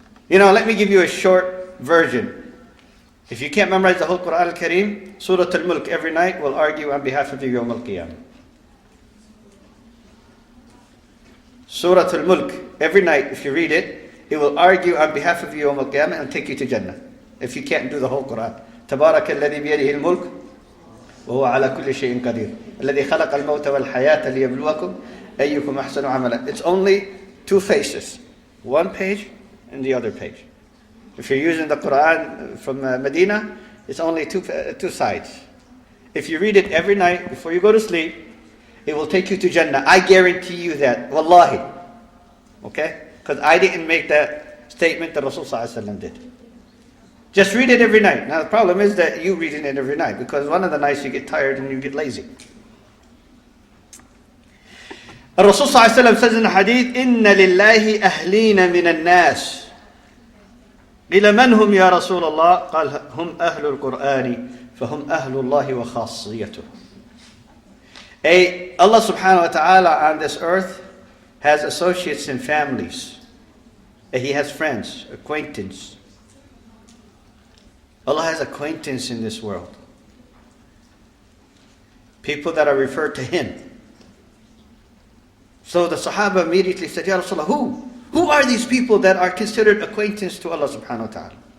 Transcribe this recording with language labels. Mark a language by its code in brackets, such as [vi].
[en] Let me give you a short version. If you can't memorize the whole Quran al-Kareem, Surah Al-Mulk every night will argue on behalf of you Yawm al-Qiyamah. Surah Al-Mulk, every night, if you read it, it will argue on behalf of you Yawm al-Qiyamah and take you to Jannah. If you can't do the whole Quran. [ar] تبارك الذي بيده الملك وهو على كل شيء قدير الذي خلق الموت والحياة ليبلوكم أيكم أحسن عملا. [en] It's only two faces. One page and the other page. If you're using the Quran from Medina, it's only two sides. If you read it every night before you go to sleep, it will take you to Jannah. I guarantee you that. Wallahi. Okay? Because I didn't make that statement that Rasul Sallallahu Alaihi Wasallam did. Just read it every night. Now the problem is that you reading it every night, because one of the nights you get tired and you get lazy. Rasul Sallallahu Alaihi Wasallam says in the hadith, [ar] إِنَّ لِلَّهِ أَهْلِينَ مِنَ النَّاسِ إِلَى مَنْ هُمْ يَا رَسُولَ اللَّهِ قال هم أهل القرآن فهم أهل الله وخاصيته. [en] Allah subhanahu wa ta'ala on this earth has associates and families. He has friends, acquaintance. Allah has acquaintance in this world. People that are referred to Him. So the Sahaba immediately said, Ya Rasulullah, who are these people that are considered acquaintance to Allah subhanahu wa ta'ala?